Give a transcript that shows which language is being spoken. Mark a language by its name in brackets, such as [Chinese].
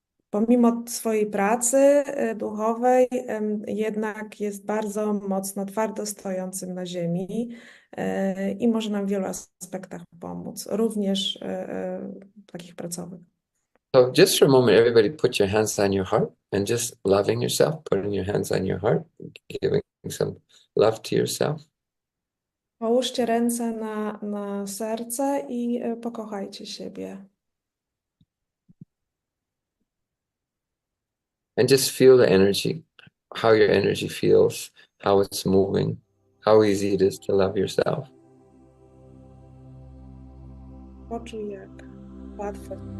[Polish] Pomimo swojej pracy duchowej, jednak jest bardzo mocno twardo stojącym na ziemi i może nam w wielu aspektach pomóc, również takich pracowych. [English] So just for a moment, everybody put your hands on your heart and just loving yourself, putting your hands on your heart, giving some love to yourself. [Polish] Połóżcie ręce na serce i pokochajcie siebie. [English] And just feel the energy, how your energy feels, how it's moving, how easy it is to love yourself. [Polish] Poczuj, jak łatwo.